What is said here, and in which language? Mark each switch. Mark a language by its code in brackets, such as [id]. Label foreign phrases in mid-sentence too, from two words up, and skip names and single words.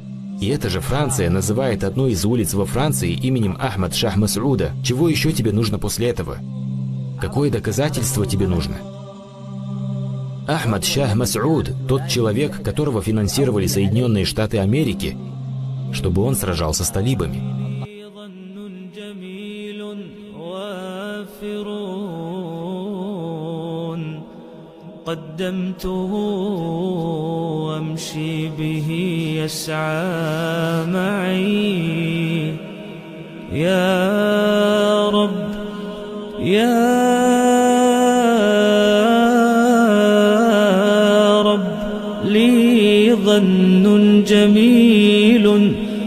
[ru] И эта же Франция называет одну из улиц во Франции именем Ахмад Шах Мас'уда. Чего еще тебе нужно после этого? Какое доказательство тебе нужно? Ахмад Шах Мас'уд – тот человек, которого финансировали Соединенные Штаты Америки, чтобы он сражался с талибами. [ar] قدمته وامشي به يسعى معي يا رب يا رب لي ظن جميل